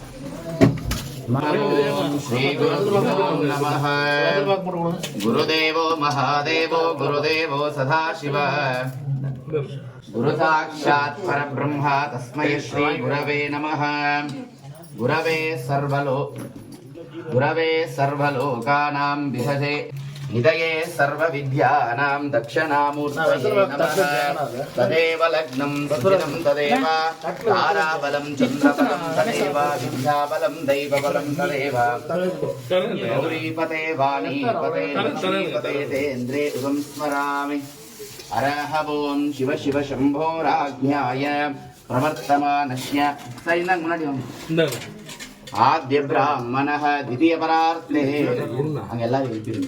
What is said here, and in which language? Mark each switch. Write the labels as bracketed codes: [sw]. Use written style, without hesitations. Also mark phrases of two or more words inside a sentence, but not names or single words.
[sa] ಶ್ರೀ ನಮಃ. ಗುರುದೇವೋ ಮಹಾದೇವೋ ಗುರುದೇವೋ ಸದಾಶಿವ ಗುರು ಸಾಕ್ಷಾತ್ ಪರಬ್ರಹ್ಮ ತಸ್ಮೈ ಶ್ರೀ ಗುರವೇ ನಮಃ. ಗುರವೇ ಸರ್ವಲೋಕಾನಾಂ ವಿಧಜೆ ನಿಧಯೇ ಸರ್ವವಿದ್ಯಾನಾಂ ದಕ್ಷಿಣಾಮೂರ್ತಯೇ ನಮಃ. ತದೇವ ಲಗ್ನಂ ಸುದಿನಂ ತದೇವ ತಾರಾಬಲಂ ಚಂದ್ರಬಲಂ ತದೇವ ವಿದ್ಯಾಬಲಂ ದೈವಬಲಂ ತದೇವ ಗೌರೀಪತೆ ವಾಣೀಪತೆ ಲಕ್ಷ್ಮೀಪತೆ ತೇಂದ್ರೇ ಉಗಂ ಸ್ಮರಾಮಿ. ಹರಃ ಓಂ ಶಿವ ಶಿವ ಶಂಭೋ ರಾಜ್ಞಾಯ ಪ್ರವರ್ತಮಾನಸ್ಯ ಸೈನಂಗ್ ಮುನ್ನಡಿ ಆದ್ಯ ಬ್ರಾಹ್ಮಣಃ ದ್ವಿತೀಯ ಪರಾರ್ಥೇ [kn] ಹಂಗೆಲ್ಲ ಹೇಳ್ತೀರಿ.